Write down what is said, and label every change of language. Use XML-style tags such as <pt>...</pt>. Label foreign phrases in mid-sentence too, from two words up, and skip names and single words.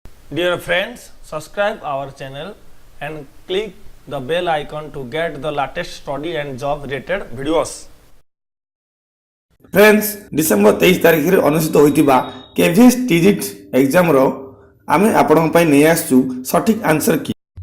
<en>Dear friends, subscribe our channel and click the bell icon to get the latest study and job related videos.</en> <or>ଫ୍ରେଣ୍ଡସ ଡିସେମ୍ବର 23 ତାରିଖ ରେ ଅନୁଷ୍ଠିତ ହେଉଥିବା କେଭିଏସ ଟିଜିଟି ଏଗଜାମ ର ଆମେ ଆପଣ ପାଇଁ ନେଇ ଆସୁ ସଠିକ</or> <en>answer key</en>